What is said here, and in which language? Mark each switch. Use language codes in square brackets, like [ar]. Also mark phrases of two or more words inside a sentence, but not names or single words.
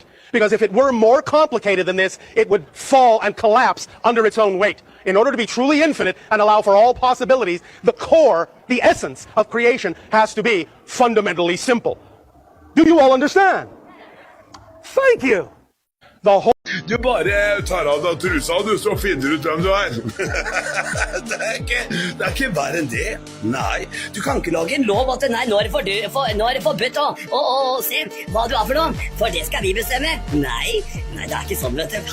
[en] Because if it were more complicated than this, it would fall and collapse under its own weight. In order to be truly infinite and allow for all possibilities, the core, the essence of creation has to be fundamentally simple. Do you all understand? Thank you. The whole [no] Du bare tar av deg trusa, du, så finner du ut hvem du er. det er ikke verre enn det. Nei, du kan ikke lage en lov at nei, nå er det forbudt å se hva du er for noe, for det skal vi bestemme. Nei, det er ikke sånn, vet du.